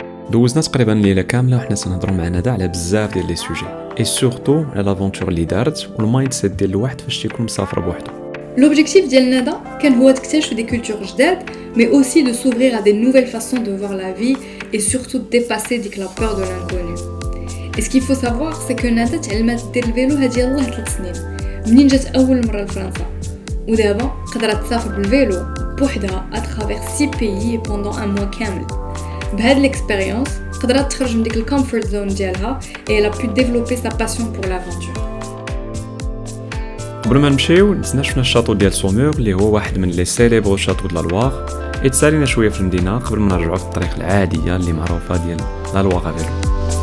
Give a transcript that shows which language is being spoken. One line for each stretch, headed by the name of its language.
Arabic: دوزنا تقريبا الليله كامله وحنا تنهضروا مع ندى على بزاف ديال لي سوجي اي سورتو على لافونتور اللي دارت والمايند سيت ديال الواحد فاش تيكون مسافر بوحدو.
French: L'objectif
Arabic: ديال ندى كان هو تكتشف
French: des cultures
Arabic: جداد
French: mais aussi de s'ouvrir à des nouvelles façons de voir la vie et surtout de dépasser
Arabic: ديك
French: la peur de l'inconnu. Et ce qu'il faut savoir c'est que
Arabic: ندى تعلمات دير الفيلو هادي يلاه 3 سنين منين جات اول مره لفرنسا ودابا قدرت تسافر بالفيلو بوحدها
French: à travers 6 pays pendant un mois
Arabic: كامل. بهاد
French: l'expérience
Arabic: قدرت تخرج من ديك الكومفورت زون ديالها
French: et elle a pu développer sa passion pour l'aventure.
Arabic: قبل ما نمشيو نتسنى شفنا الشاطو ديال سومور اللي هو واحد من لي سيليبر شاطو د لا لوار اتسالينا شويه في المدينه قبل ما نرجعوا للطريق العاديه اللي معروفه ديال لا لوار فيلو.